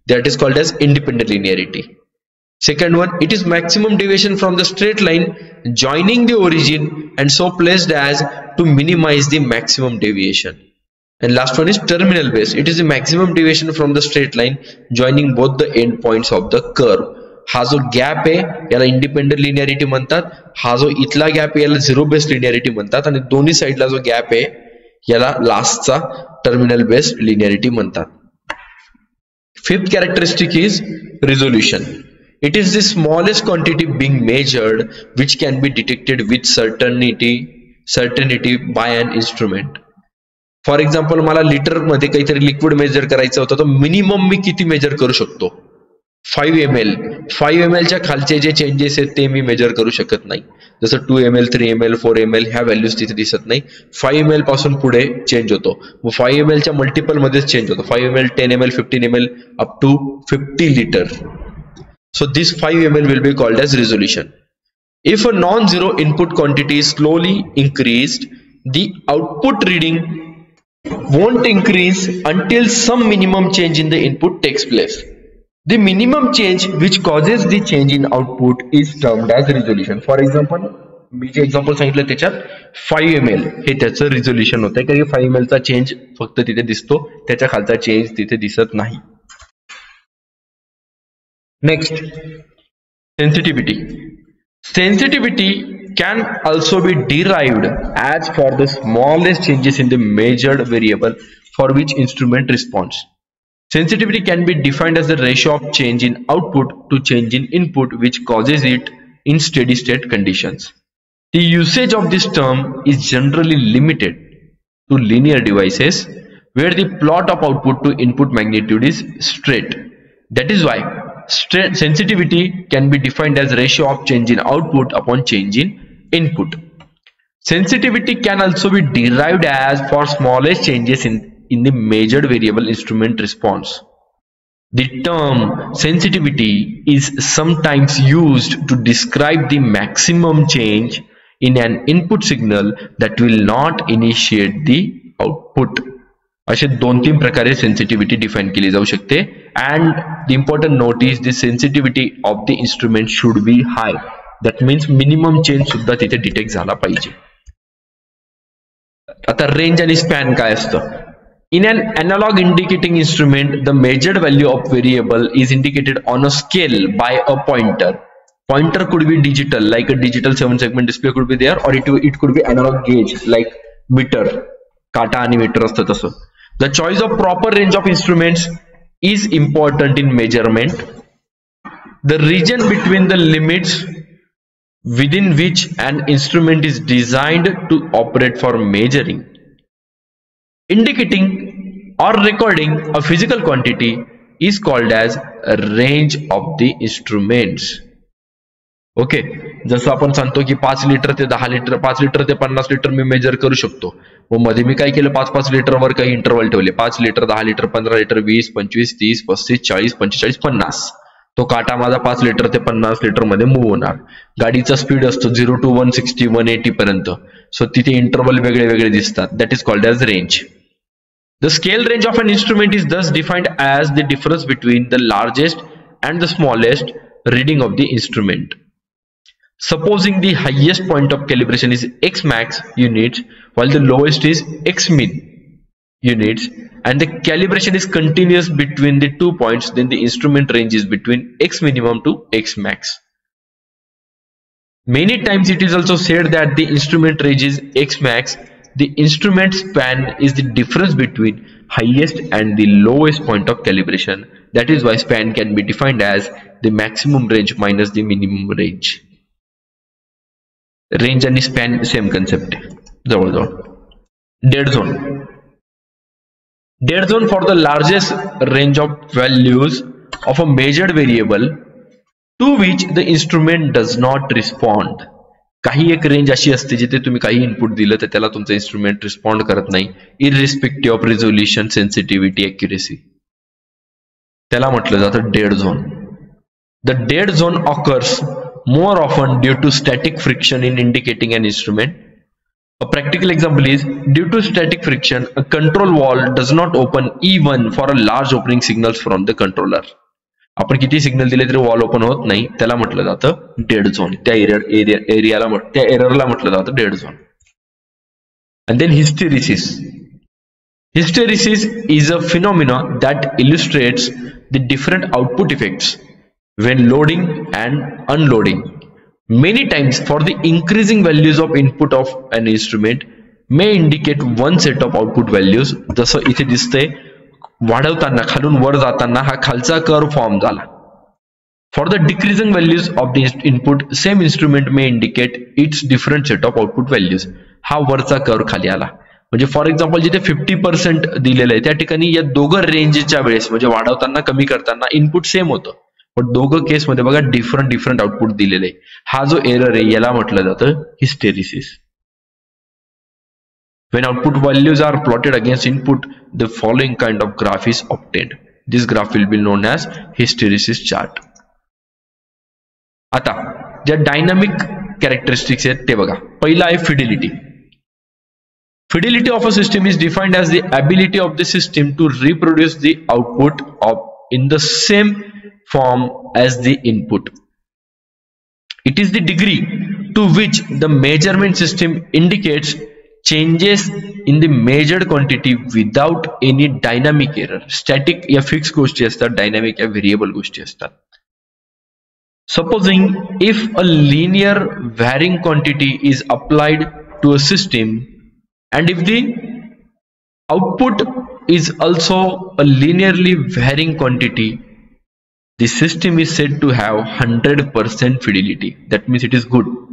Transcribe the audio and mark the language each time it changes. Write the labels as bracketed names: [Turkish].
[English] That is called as independent linearity. Second one, it is maximum deviation from the straight line joining the origin and so placed as to minimize the maximum deviation. And last one is terminal based. It is the maximum deviation from the straight line joining both the end points of the curve. [Marathi] हा जो gap आहे याला independent linearity म्हणतात, हा जो इथला gap आहे याला झिरो बेस्ड लिनियरिटी म्हणतात, आणि दोन्ही साइडला जो गॅप आहे याला लास्टचा टर्मिनल बेस्ड लिनियरिटी म्हणतात. [English] Fifth characteristic is resolution. It is the smallest quantity being measured which can be detected with certainty by an instrument. For example, [Marathi] मला लिटर मध्ये काहीतरी लिक्विड मेजर करायचं होतं, तर मिनिमम मी किती मेजर करू शकतो? [English] 5 ml. [Marathi] 5 ml च्या खालचे जे चेंजेस आहेत ते मी मेजर करू शकत नाही. जसं 2 ml, 3 ml, 4 ml ह्या व्हॅल्यूज तिथे दिसत नाही. 5 ml पासून पुढे चेंज होतो. मग 5 ml च्या मल्टिपल मध्येच चेंज होतो. [English] 5 ml, 10 ml, 15 ml up to 50 liter. So this 5 ml will be called as resolution. If a non-zero input quantity is slowly increased, the output reading won't increase until some minimum change in the input takes place. The minimum change which causes the change in output is termed as resolution. For example, [Marathi] मी जे example सांगितलं त्याच्यात 5 ml हे त्याचं resolution होतं, कारण 5 ml चा change फक्त तिथे दिसतो, त्याच्या खालचा चेंज तिथे दिसत नाही. [English] Next, sensitivity. Sensitivity can also be derived as for the smallest changes in the measured variable for which instrument responds. Sensitivity can be defined as the ratio of change in output to change in input which causes it in steady state conditions. The usage of this term is generally limited to linear devices where the plot of output to input magnitude is straight. That is why sensitivity can be defined as ratio of change in output upon change in input. Sensitivity can also be derived as for smallest changes in the measured variable instrument response. The term sensitivity is sometimes used to describe the maximum change in an input signal that will not initiate the output. [Marathi] असे 2-3 प्रकारे sensitivity define केली जाऊ शकते. [English] And the important note is the sensitivity of the instrument should be high. That means minimum change [Marathi] सुद्धा तिथे detect झाला पाहिजे. आता रेंज आणि स्पॅन काय असतं? [English] In an analog indicating instrument, the measured value of variable is indicated on a scale by a pointer. Pointer could be digital, like a digital 7-segment display could be there, or it could be analog gauge, like meter. [Marathi] काटा आणि metre असतं तसं. [English] The choice of proper range of instruments is important in measurement. The region between the limits within which an instrument is designed to operate for measuring, indicating or recording a physical quantity is called as a range of the instruments. [Marathi] Okay, जसं आपण सांगतो की 5 litre ते 10 litre, 5 litre ते 50 litre मी major करू शकतो. मग मध्ये मी काय केलं, 5-5 लिटरवर काही इंटरवल ठेवले, 5 लिटर, 10 लिटर, 15 लिटर, 20, 25, 30, 35, 40, 45, 50. तो काटा माझा 5 लिटर ते 50 लिटर मध्ये मूव्ह होणार. गाडीचा स्पीड असतो 0 to 160, 180 पर्यंत. सो तिथे इंटरवल वेगळे वेगळे दिसतात. [English] That is called as range. The scale range of an instrument is thus defined as the difference between the largest and the smallest reading of the instrument. Supposing the highest point of calibration is x max units while the lowest is x min units and the calibration is continuous between the 2 points, then the instrument range is between x minimum to x max. Many times it is also said that the instrument range is x max. The instrument span is the difference between highest and the lowest point of calibration. That is why span can be defined as the maximum range minus the minimum range. Range and span same concept. Dead zone. Dead zone for the largest range of values of a measured variable to which the instrument does not respond. [Marathi] काही एक range अशी असते जिथे तुम्ही काही input दिलं तर त्याला तुमचं इन्स्ट्रुमेंट रिस्पॉन्ड करत नाही, इररिस्पेक्टिव्ह ऑफ रिझोल्युशन, सेन्सिटिव्हिटी, ॲक्युरेसी. त्याला म्हटलं जातं dead zone. [English] The dead zone occurs more often due to static friction in indicating an instrument. A practical example is, due to static friction, a control valve does not open even for a large opening signals from the controller. [Marathi] आपण किती signal दिले तरी valve open होत नाही, त्याला म्हटलं जातं dead zone. त्या एरियाला त्या एररला म्हटलं जातं dead zone. [English] And then hysteresis. Hysteresis is a phenomenon that illustrates the different output effects when loading and unloading. Many times for the increasing values of input of an instrument may indicate one set of output values. [Marathi] जसं इथे दिसतंय, वाढवताना खालून वर जाताना हा खालचा curve form झाला. [English] For the decreasing values of the input, same instrument may indicate its different set of output values. [Marathi] हा वरचा कर्व खाली आला. म्हणजे [English] for example [Marathi] जिथे 50% दिलेलं आहे त्या ठिकाणी या दोघं रेंजच्या वेळेस म्हणजे वाढवताना कमी करताना इनपुट सेम होतं, पण दोघं केसमध्ये बघा डिफरंट आउटपुट दिलेले आहे. हा जो एरर आहे याला म्हटलं जातं hysteresis. [English] When output values are plotted against input, the following kind of graph is obtained. This graph will be known as hysteresis chart. [Marathi] आता ज्या डायनामिक कॅरेक्टरिस्टिक्स आहेत ते बघा. पहिला आहे fidelity. [English] Fidelity of a system is defined as the ability of the system to reproduce the output in the same form as the input. It is the degree to which the measurement system indicates changes in the measured quantity without any dynamic error. [Marathi] Static या fixed गोष्टी असतात, dynamic या variable गोष्टी असतात. [English] Supposing if a linear varying quantity is applied to a system and if the output is also a linearly varying quantity, the system is said to have 100% fidelity. That means it is good.